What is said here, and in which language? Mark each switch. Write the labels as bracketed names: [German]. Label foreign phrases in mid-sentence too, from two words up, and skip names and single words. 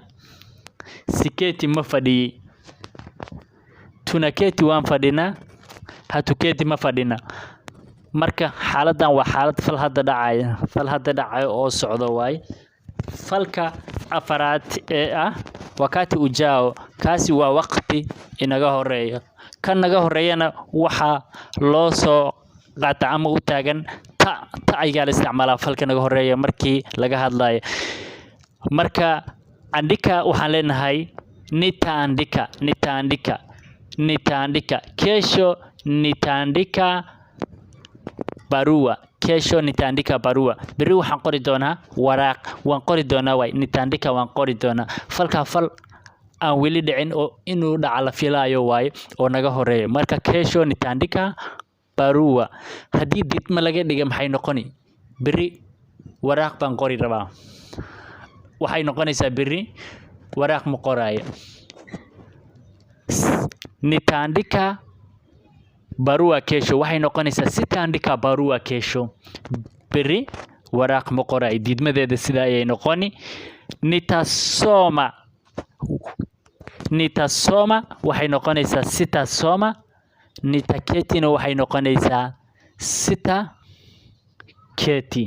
[Somali] Siketi ma fadhiyi. Tunaketi waan fadhinaa. Hatuketi ma fadhina. Marka xaaladan waa xaalad fal hadda dhacaya oo socdo waaye. Falka afaraad ee ah [Swahili] wakati ujao, [Somali] kaasi waa waqti inaga horeeya. Kan naga horeeyana waxaa loo soo qaata ama u taagan ta ayaa la isticmaalaa falka naga horeeya markii laga hadlayo. Marka andika waxaan leenahay nitaandika. [Swahili] Kesho nitaandika barua. [Somali] Beri waxaan qori doonaa waraaq. Waan qori doonaa waay. Nitaandika waan qori doonaa. Falka fal aan weli dhicin oo inuu dhaca la filayo waaye oo naga horeeya. Marka [Swahili] kesho nitaandika barua. [Somali] Haddii diidma laga dhiga maxay noqoni? Beri waraaq baan qori rabaa. Waxay noqonaysaa beri waraaq ma qoraayo. [Swahili] Nitaandika barua kesho [Somali] waxay noqonaysaa [Swahili] sitaandika barua kesho. [Somali] Beri waraaq ma qoraayo. Diidmadeeda sida ayay noqoni. [Swahili] Nitasoma [Somali] waxay noqonaysaa sitasoma. Nitaketina waxay noqonaysaa sitaketi.